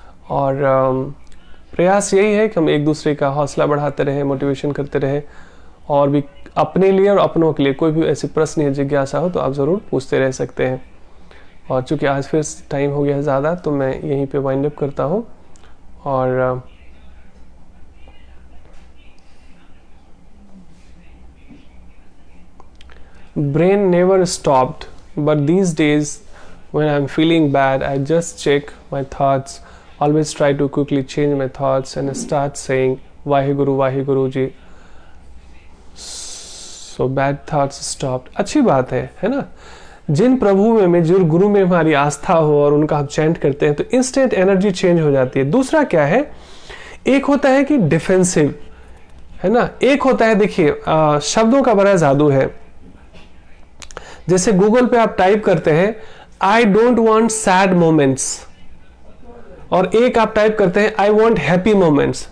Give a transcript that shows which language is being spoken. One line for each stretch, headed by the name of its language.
Hindi: और प्रयास यही है कि हम एक दूसरे का हौसला बढ़ाते रहें, मोटिवेशन करते रहें, और भी अपने लिए और अपनों के लिए कोई भी ऐसी प्रश्न या जिज्ञासा हो तो आप ज़रूर पूछते रह सकते हैं। और चूंकि आज फिर टाइम हो गया है ज़्यादा तो मैं यहीं पे वाइंड अप करता हूँ।
English: और brain never stopped, but these days when I'm feeling bad I just check my thoughts, always try to quickly change my thoughts and start saying Vaheguru ji, so bad thoughts stopped।
Hindi: अच्छी बात है ना। जिन प्रभु में जो गुरु में हमारी आस्था हो और उनका हम चैंट करते हैं तो इंस्टेंट एनर्जी चेंज हो जाती है। दूसरा क्या है, एक होता है कि डिफेंसिव, है ना, एक होता है देखिए शब्दों का बड़ा जादू है। जैसे गूगल पे आप टाइप करते हैं
English: I don't want sad moments,
Hindi: और एक आप टाइप करते हैं
English: I want happy moments.